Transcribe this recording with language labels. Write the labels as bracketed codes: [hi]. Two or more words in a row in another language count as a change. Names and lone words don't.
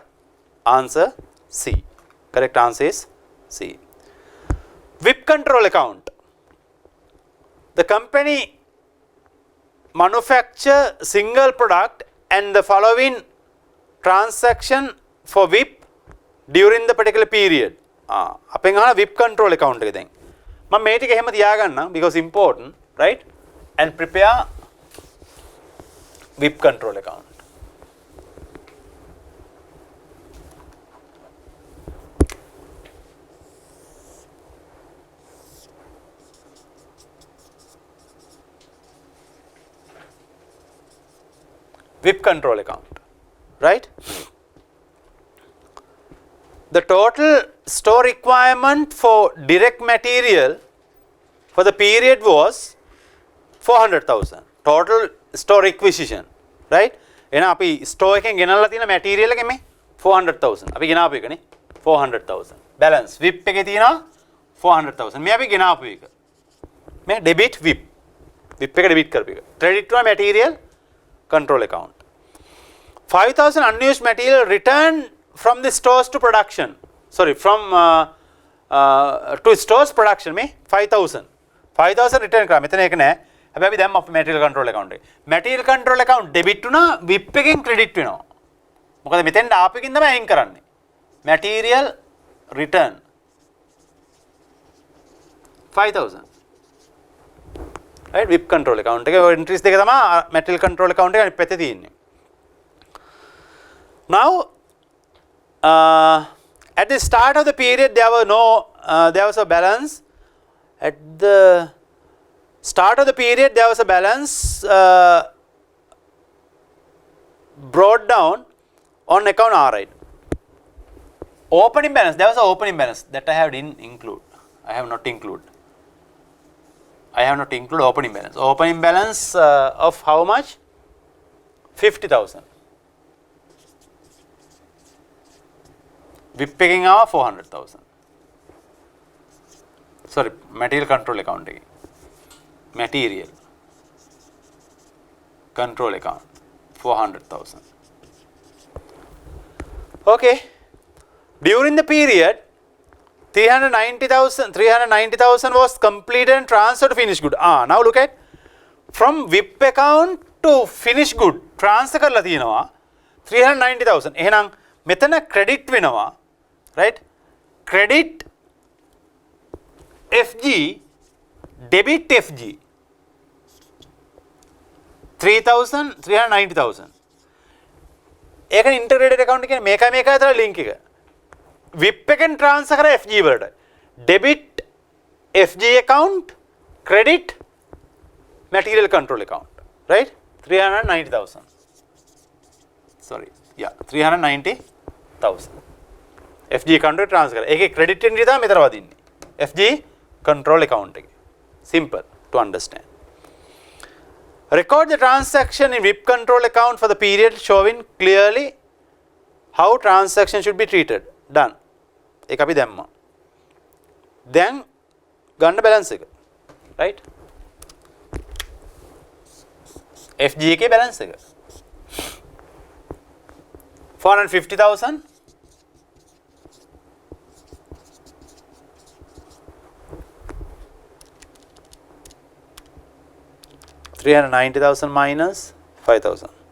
[en] Answer C. Correct answer is C. WIP control account. The company manufacture single product and the following transaction for WIP during the particular period. [si] අපෙන් අහන [en] WIP control account [si] එක දැන්. මම මේ ටික එහෙම තියාගන්නම් [en] because important, right? And prepare WIP control account. WIP control account, right? The total store requirement for direct material for the period was 400,000. Total store requisition, right? [si] එහෙනම් අපි store එකෙන් ගෙනල්ලා තියෙන material එක මේ 400,000. අපි ගෙනාපු එකනේ 400,000. [en] balance WIP [si] එකේ තියෙනවා 400,000. මේ අපි ගෙනාපු එක. මේ [en] debit WIP. [si] WIP එක debit කරපු එක. [en] credit to material control account. 5,000 unused material returned from the stores to production. Sorry, from to stores production මේ 5,000. [si] 5,000 return කරා. මෙතන ඒක නෑ. හැබැයි අපි දැම්ම අපේ [en] material control account [si] එකේ. [en] material control account debit [si] වුණා WIP එකෙන් credit වෙනවා. මොකද මෙතෙන්ට ආපෙකින් තමයි අයින් කරන්නේ. [en] material return 5,000. right WIP control account [si] එකේ ඔය entries දෙක තමයි [en] material control account [si] එකේ අනිත් පැත්තේ තියෙන්නේ. [en] now at the start of the period there was a balance. At the start of the period there was a balance brought down on account R, right? Opening balance, there was an opening balance that I have didn't include. I have not include opening balance. Opening balance of how much? [si] 50,000. WIP එකෙන් ආව 400,000. [en] sorry, material control account එකේ. material control account 400,000. okay, during the period 390,000 was completed and transferred to finished good. Now look at from WIP account to finished good transfer [si] කරලා තියෙනවා [en] 390,000. [si] එහෙනම් මෙතන credit වෙනවා, [en] right? credit FG debit FG 390,000. [si] ඒකනේ [en] integrated account [si] කියන්නේ මේකයි අතර link එක. WIP එකෙන් transfer කරා FG වලට. [en] debit FG account, credit material control account, right? 390,000. sorry, yeah, 390,000. FG account [si] එකට transfer කරා. ඒකේ [en] credit entry [si] තමයි මෙතන වදින්නේ. [en] FG control account එකේ. simple to understand. Record the transaction in WIP control account for the period showing clearly how transaction should be treated. Done. [si] ඒක අපි දැම්මා. දැන් ගන්න balance එක. right? FG එකේ balance එක. [en] 450,000 390,000 minus 5,000.